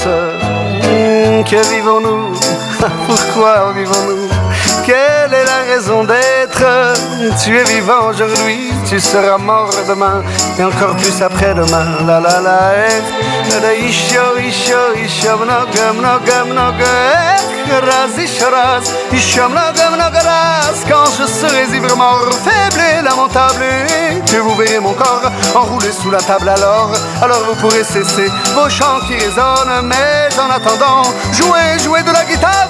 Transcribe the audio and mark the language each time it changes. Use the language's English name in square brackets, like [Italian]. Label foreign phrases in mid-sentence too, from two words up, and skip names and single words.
[French] Que vivons-nous? Pourquoi vivons-nous? Quelle est la raison d'être? Tu es vivant aujourd'hui, tu seras mort demain, et encore plus après-demain. La la la, [Russian] еще много раз, [French] quand je serai ivre mort, faible et lamentable, que vous verrez mon corps enroulé sous la table alors vous pourrez cesser vos chants qui résonnent, mais en attendant, jouez de la guitare.